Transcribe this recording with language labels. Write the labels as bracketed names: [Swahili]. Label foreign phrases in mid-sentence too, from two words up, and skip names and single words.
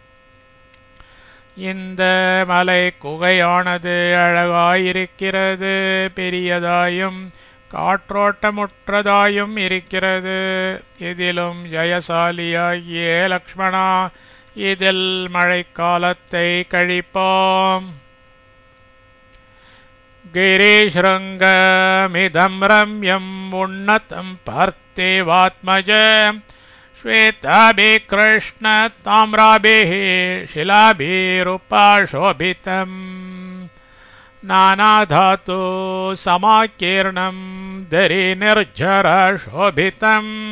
[Tamil] இந்த மலை குகையானது அழகாயிருக்கிறது, பெரியதாயும் காற்றோட்டமுற்றதாயும் இருக்கிறது. இதிலும் ஜெயசாலியாகிய லக்ஷ்மணா இதில் மழைக்காலத்தை கழிப்பாம். [Sanskrit] गिरिशृङ्गमिदं रम्यं उन्नतं पार्थिवात्मज श्वेताभिः कृष्णताम्राभिः शिलाभिरुपशोभितं नानाधातु समाकीर्णं दरिनिर्झरशोभितं